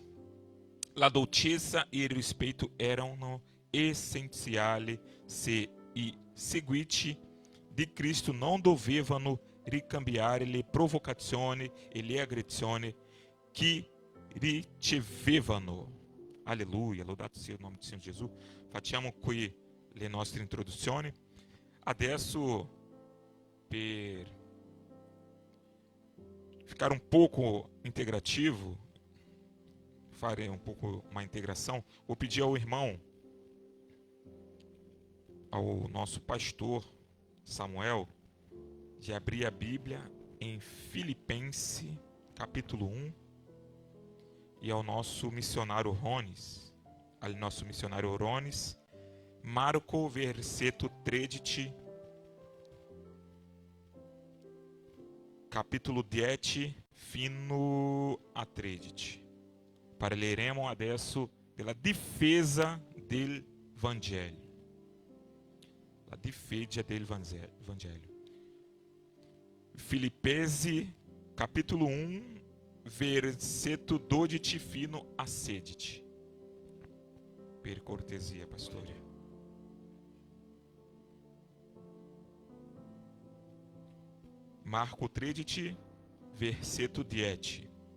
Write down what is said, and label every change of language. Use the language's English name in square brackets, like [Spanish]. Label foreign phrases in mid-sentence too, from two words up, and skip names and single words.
[Italian] La dolcezza e il rispetto erano essenziali se i seguaci di Cristo non dovevano ricambiare le provocazioni e le aggressioni che ricevevano. Alleluia, lodato sia il nome del Signore Gesù. Facciamo qui le nostre introduzioni. [Portuguese] Adesso, per ficar um pouco integrativo, farei um pouco uma integração, vou pedir ao irmão, ao nosso pastor Samuel, de abrir a Bíblia em Filipenses, capítulo 1, e ao nosso missionário Rones, Marco, versetto 13, capítulo 10 [Italian] fino a 13. Parleremo adesso della difesa del Vangelo. La difesa del Vangelo. [Portuguese] Filipenses, capítulo 1, [Italian] versetto 12 fino a 16. Per cortesia, pastore. Marco 13, versetto 10.